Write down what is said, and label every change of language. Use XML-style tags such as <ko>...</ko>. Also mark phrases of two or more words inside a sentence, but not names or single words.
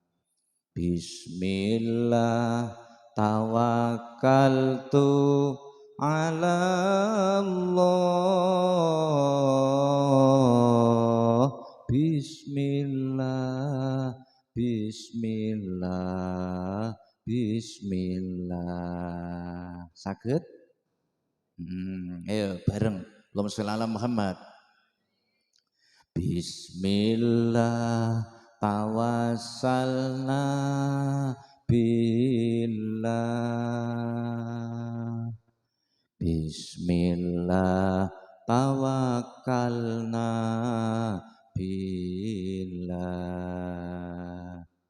<ar>بسم الله توكلت على الله. بسم الله، بسم الله، بسم الله.</ar> <jv>Saged? Ayo bareng.</jv> <ar>اللهم صل على محمد. بسم الله توسلنا بالله. بسم الله توكلنا بالله.</ar>